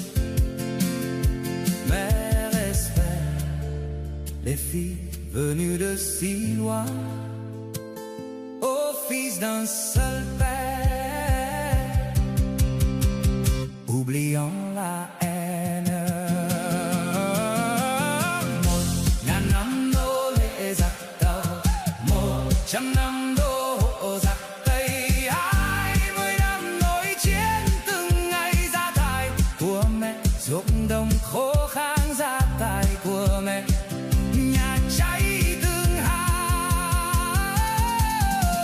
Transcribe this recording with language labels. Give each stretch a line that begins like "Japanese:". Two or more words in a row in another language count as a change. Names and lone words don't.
French: Mère espère les filles venues de si loin, au fils d'un seul père, oubliant la haine.
Vietnamese: Một ngàn năm đô lệ giặc tàu, 100 năm đô hộ giặc Tây, 20 năm nổi chiến từng ngày gia tài của mẹ, ruộng đồng khô khan gia tài của mẹ, nhà cháy từng hàng.